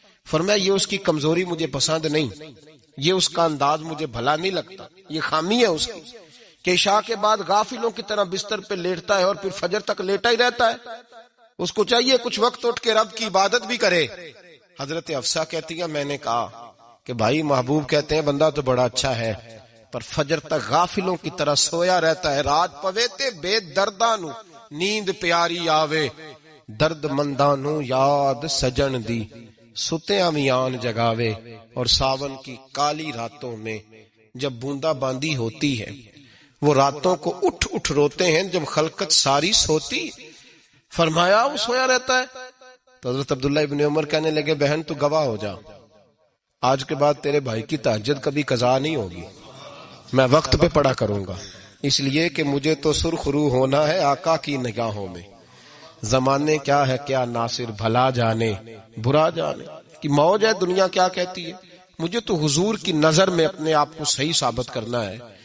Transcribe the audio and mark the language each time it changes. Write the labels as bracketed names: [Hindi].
[Urdu] فرمایا یہ اس کی کمزوری مجھے پسند نہیں, یہ اس کا انداز مجھے بھلا نہیں لگتا, یہ خامی ہے اس کی کہ عشاء کے بعد غافلوں کی طرح بستر پہ لیٹتا ہے اور پھر فجر تک لیٹا ہی رہتا ہے. اس کو چاہیے کچھ وقت اٹھ کے رب کی عبادت بھی کرے. حضرت حفصہ کہتی ہے میں نے کہا کہ بھائی محبوب کہتے ہیں بندہ تو بڑا اچھا ہے پر فجر تک غافلوں کی طرح سویا رہتا ہے. [Punjabi] رات پوے تے بے درداں نو نیند پیاری آوے, درد منداں نو یاد سجن دی ستیاں میان جگاوے. [Urdu] اور ساون کی کالی راتوں میں جب بوندا باندی ہوتی ہے وہ راتوں کو اٹھ اٹھ روتے ہیں جب خلقت ساری سوتی. فرمایا وہ سویا رہتا ہے. تو حضرت عبداللہ ابن عمر کہنے لگے بہن تو گواہ ہو جا, آج کے بعد تیرے بھائی کی تہجد کبھی قضا نہیں ہوگی، میں وقت پہ پڑھا کروں گا، اس لیے کہ مجھے تو سرخ رو ہونا ہے آقا کی نگاہوں میں۔ زمانے کیا ہے کیا ناصر، بھلا جانے برا جانے کی موج ہے دنیا کیا کہتی ہے، مجھے تو حضور کی نظر میں اپنے آپ کو صحیح ثابت کرنا ہے،